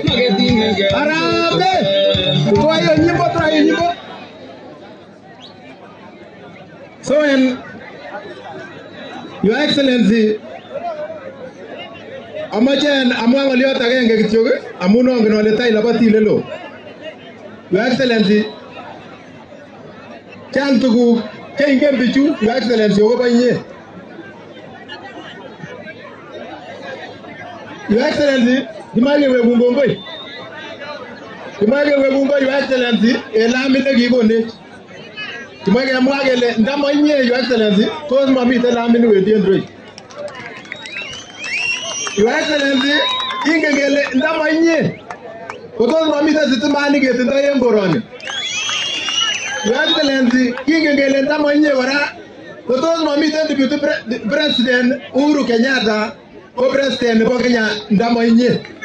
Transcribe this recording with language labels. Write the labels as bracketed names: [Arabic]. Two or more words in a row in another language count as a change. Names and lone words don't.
[Swahili] Harambee. Toa hiyo nyimbo. [English] So Your Excellency, [Kalenjin] amachen amwang oliot agenge kityo amun ongen ole tai labati lelo. [English] Your Excellency, [Kalenjin] chang tuguk cheingen bichu [English] Your Excellency [Kalenjin] akobo inye. [English] Your Excellency, [Kalenjin] kimache wegun kongoi. [English] Your Excellency, [Kalenjin] elamit nekikonech. Kimache kemwa kele ndamo inye [English] Your Excellency, [Kalenjin] tos mamiten lamit newendi en roi. [English] Your Excellency, [Kalenjin] ingen kele ndamo inye, kotos mamiten sitimani ketindoi en koroni. [English] Your Excellency, [Kalenjin] ingen kele ndamo inye kora, kotos mamiten Deputy President Uhuru Kenyatta ko President nebo Kenya ndamo inye.